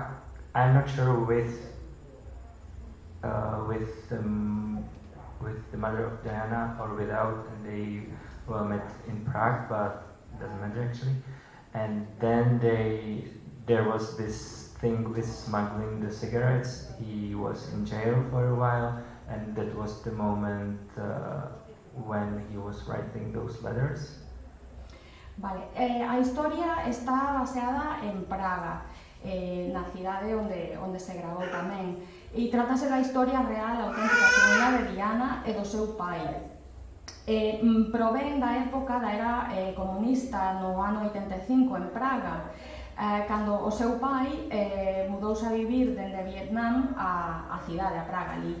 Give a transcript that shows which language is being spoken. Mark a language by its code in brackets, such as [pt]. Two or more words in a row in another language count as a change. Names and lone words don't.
[en] I'm not sure with the mother of Diana or without, and they well met in Prague, but doesn't matter actually. And then there was this thing with smuggling the cigarettes. He was in jail for a while, and that was the moment when he was writing those letters. [gl] Vale, a historia está baseada en Praga, na cidade onde se gravou tamén, e trátase da historia real, auténtica, xenuína de Diana e do seu pai. Provén da época da era comunista no ano 85 en Praga, cando o seu pai mudouse a vivir dende Vietnam á cidade, a Praga, ali.